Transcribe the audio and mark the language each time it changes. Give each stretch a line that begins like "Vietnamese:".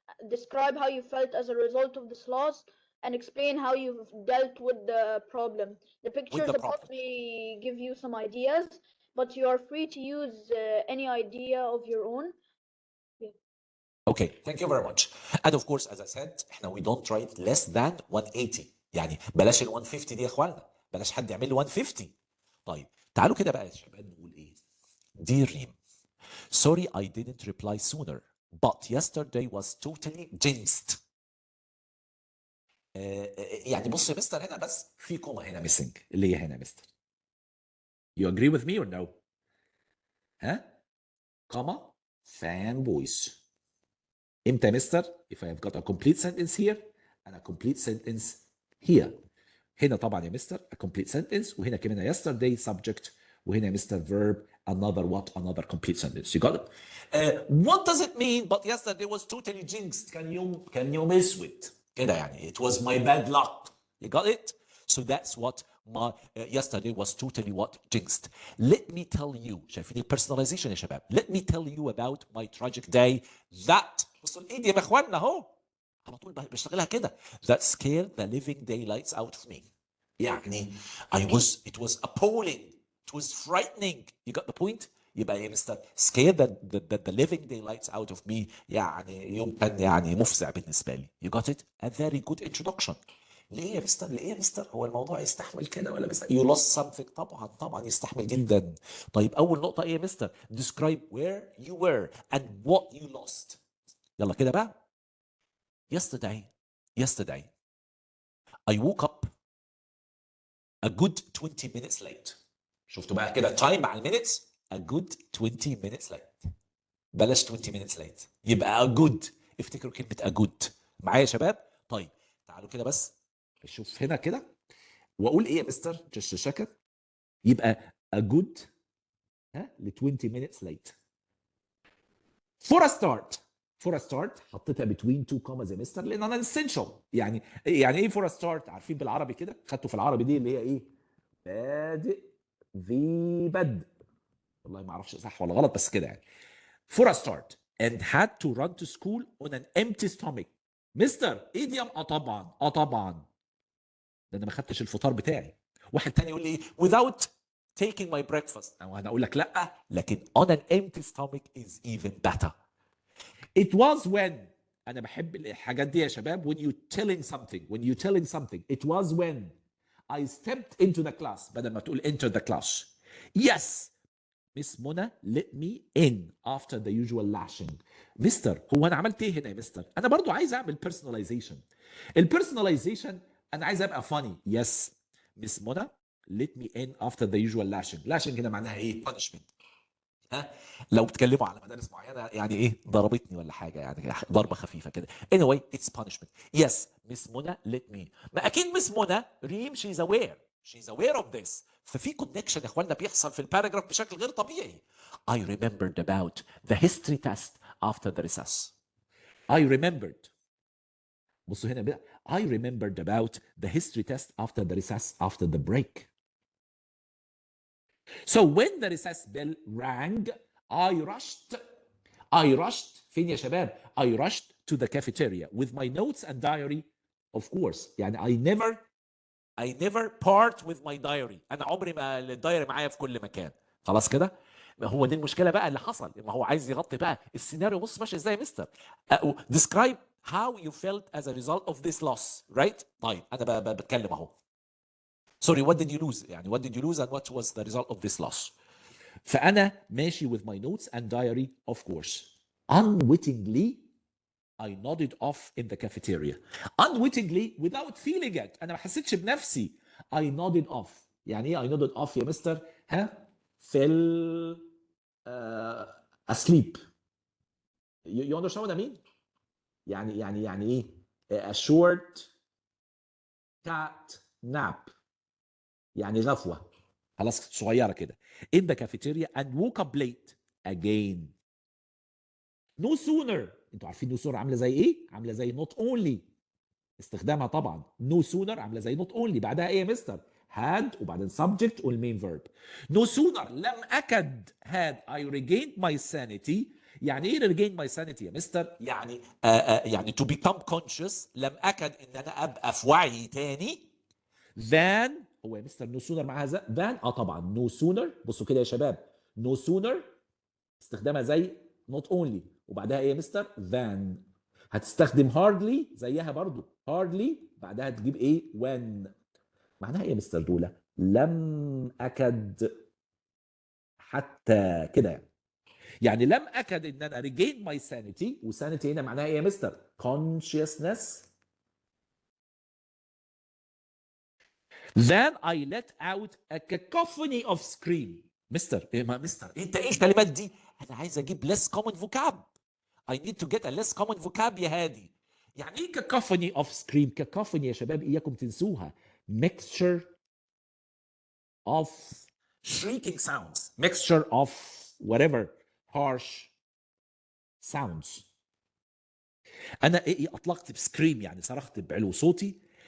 English: Describe how you felt as a result of this loss and explain how you've dealt with the problem. The pictures problem. above may give you some ideas, but you are free to use any idea of your own. Okay, thank you very much. And of course, as I said, we don't write less than 180.
Arabic: يعني بلاش ال 150 دي يا اخوانا. بلاش حد يعمل لي 150. طيب تعالوا كده بقى يا شباب نقول ايه.
English: Dear Reem, sorry I didn't reply sooner, but yesterday was totally jinxed.
Arabic: يعني بص يا مستر هنا بس في كومه هنا missing اللي هي هنا يا مستر.
English: You agree with me or no?
Arabic: ها؟ كومه fanboys. امتى يا مستر؟
English: if I have got a complete sentence here and a complete sentence here.
Arabic: هنا طبعا يا مستر
English: a complete sentence وهنا كمان yesterday subject وهنا يا mister verb another complete sentence. You got it? What does it mean? But yesterday was totally jinxed. Can you miss it?
Arabic: كده يعني
English: it was my bad luck. You got it? So that's what my yesterday was totally what? Jinxed. Let me tell you, شايفين personalization يا شباب. Let me tell you about my tragic day that
Arabic: بصوا الايد يا اخواننا اهو على طول بشتغلها كده.
English: That scared the living daylights out of me.
Arabic: يعني
English: it was appalling. It was frightening. You got the point?
Arabic: يبقى يا مستر
English: scared the living daylights out of me.
Arabic: يعني يوم كان يعني مفزع بالنسبه لي.
English: You got it? A very good introduction.
Arabic: ليه يا مستر؟ ليه يا مستر؟ هو الموضوع يستحمل كده ولا مستر؟
English: You lost something.
Arabic: طبعا يستحمل جدا. طيب أول نقطة إيه يا مستر؟
English: Describe where you were and what you lost.
Arabic: يلا كده بقى.
English: Yesterday, I woke up a good 20 minutes late.
Arabic: شفتوا بقى كده time مع minutes.
English: A good 20 minutes late. بلاش 20 minutes late. يبقى a good.
Arabic: افتكروا كلمة a good. معايا يا شباب؟ طيب تعالوا كده بس. شوف هنا كده. واقول ايه يا مستر جست شكر يبقى
English: a good
Arabic: ل 20 minutes late.
English: For a start
Arabic: حطيتها
English: between two commas يا mister لان انا essential.
Arabic: يعني ايه for a start؟ عارفين بالعربي كده خدتوا في العربي دي اللي هي ايه؟ بادئ ذي بدء. والله ما اعرفش صح ولا غلط بس كده يعني.
English: For a start and had to run to school on an empty stomach.
Arabic: مستر idiom طبعا ده انا ما خدتش الفطار بتاعي. واحد تاني يقول لي
English: without taking my breakfast. او انا اقول لك لا لكن on an empty stomach is even better. It was when
Arabic: انا بحب الحاجات دي يا شباب.
English: when you telling something it was when I stepped into the class
Arabic: بدل ما تقول
English: enter the class. yes Miss Mona let me in after the usual lashing.
Arabic: مستر هو انا عملت ايه هنا يا مستر؟ انا برضو عايز اعمل
English: personalization.
Arabic: البيرسوناليزيشن انا عايز ابقى funny.
English: yes Miss Mona let me in after the usual lashing
Arabic: هنا معناها ايه؟
English: punishment.
Arabic: ها لو بتكلموا على مدارس معينه يعني ايه ضربتني ولا حاجه يعني ضربه خفيفه كده.
English: anyway it's punishment. yes Miss Mona let me.
Arabic: ما اكيد مس منى ريم
English: she's aware of this.
Arabic: ففي كونكشن يا اخوانا بيحصل في الباراجراف بشكل غير طبيعي.
English: I remembered about the history test after the recess. I remembered.
Arabic: بصوا هنا بقى.
English: I remembered about the history test after the recess after the break. So when the recess bell rang, I rushed
Arabic: فين يا شباب؟
English: I rushed to the cafeteria with my notes and diary of course. يعني I never part with my diary.
Arabic: أنا عمري ما الدايري معايا في كل مكان. خلاص كده؟ ما هو دي المشكلة بقى اللي حصل. ما هو عايز يغطي بقى السيناريو. بص ماشي ازاي يا مستر؟
English: describe how you felt as a result of this loss.
Arabic: right؟ طيب أنا بتكلم أهو.
English: Sorry, what did you lose? يعني what did you lose and what was the result of this loss?
Arabic: فأنا ماشي
English: with my notes and diary of course. Unwittingly, I nodded off in the cafeteria. Unwittingly, without feeling it.
Arabic: أنا ما حسيتش بنفسي.
English: I nodded off.
Arabic: يعني إيه
English: I nodded off يا mister? ها؟ fell asleep. You understand what I mean? يعني إيه؟ A short cat nap.
Arabic: يعني غفوة. خلاص صغيرة كده.
English: In the cafeteria and woke up late again. No sooner.
Arabic: انتوا عارفين
English: no sooner
Arabic: عاملة زي ايه؟ عاملة زي not only. استخدامها طبعا.
English: No sooner عاملة زي not only.
Arabic: بعدها ايه يا مستر؟ had وبعدين subject وال
English: main verb. No sooner
Arabic: لم أكد
English: had I regained my sanity.
Arabic: يعني ايه
English: regain my sanity
Arabic: يا مستر؟ يعني يعني to become conscious. لم أكد ان انا ابقى في وعي تاني.
English: than
Arabic: هو يا مستر
English: no sooner معاها than طبعا no sooner.
Arabic: بصوا كده يا شباب.
English: no sooner
Arabic: استخدامها زي not only وبعدها ايه يا مستر؟ than. هتستخدم hardly زيها برضو. hardly بعدها تجيب ايه؟ when. معناها ايه يا مستر دولة؟ لم أكد حتى كده يعني لم أكد ان انا
English: regain my sanity.
Arabic: وsanity هنا معناها ايه يا مستر؟ consciousness.
English: Then I let out a cacophony of scream.
Arabic: مستر ايه ما مستر انت ايه الكلمات دي؟ انا عايز اجيب less common vocab.
English: I need to get a less common vocab
Arabic: يا هادي. يعني ايه cacophony of scream؟ cacophony يا شباب اياكم تنسوها.
English: mixture of shrieking sounds. mixture of whatever harsh sounds.
Arabic: انا ايه اطلقت بسكريم يعني صرخت بعلو صوتي.